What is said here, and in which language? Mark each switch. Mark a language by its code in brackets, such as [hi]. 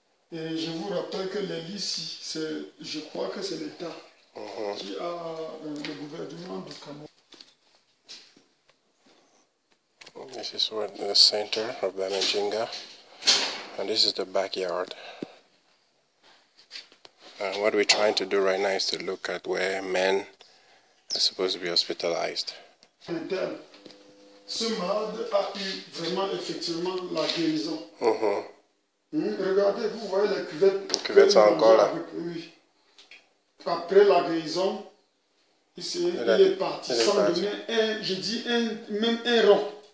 [fr] Et je vous rappelle que les lits ici, je crois que c'est l'État qui a le gouvernement du Cameroun. [en] This is what the center of Bamelo, and this is the backyard. And what we're trying to do right now is to look at where men is supposed to be hospitalized. [fr] Ce malade a eu vraiment effectivement la guérison. Regardez, vous voyez les cuvettes. Les cuvettes sont encore là. Oui. Après la guérison, il est parti sans donner même un rond.